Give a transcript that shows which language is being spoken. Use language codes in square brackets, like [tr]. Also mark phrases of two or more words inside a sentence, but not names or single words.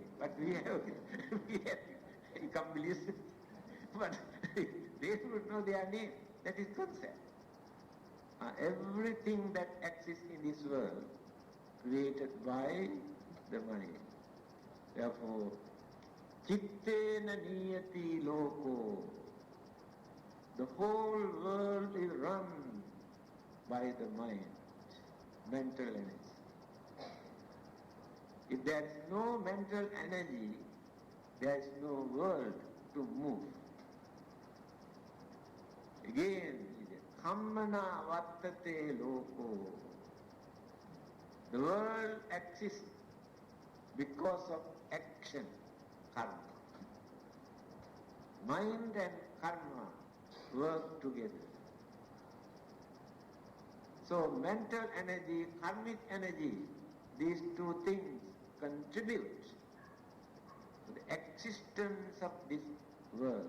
[en] But we have, you can't believe it. But they do not know their name. That is concept. Everything that exists in this world, created by the mind. Therefore, [pi] chittena niyati loko. [en] The whole world is run by the mind, mental energy. If there is no mental energy, there is no world to move. Again, [pi] Dhammana vattate loko. [en] The world exists because of action, karma. Mind and karma work together. So mental energy, karmic energy, these two things contribute The existence of this world.